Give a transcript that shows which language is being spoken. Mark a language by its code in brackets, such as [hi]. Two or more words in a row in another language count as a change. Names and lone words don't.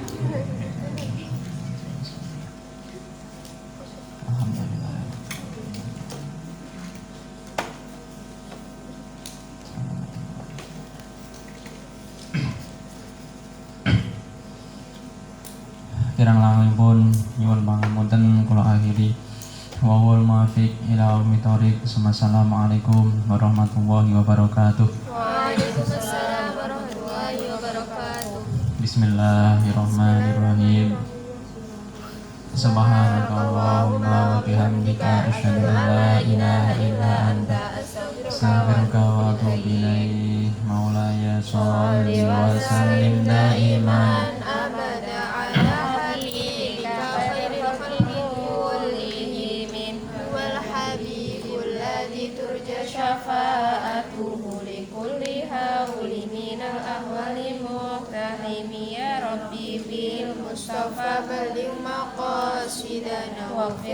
[ar] الحمد لله. [jv] Kirang langipun nyuwun pangapunten kula akhiri. [ar] والله الموفق إلى أقوم الطريق السلام عليكم ورحمة الله وبركاته. وعليكم السلام ورحمة الله وبركاته. بسم الله الرحمن الرحيم سبحانك اللهم وبحمدك أشهد أن لا إله إلا أنت أستغفرك وأتوب إليك. مولاي صل وسلم دائما أبدا على حبيبك خير الخلق كلهم والحبيب الذي ترجى شفاعته لكل هول من الأهوال مقتحم يا رب بالمصطفى بلغ مقاصدنا واغفر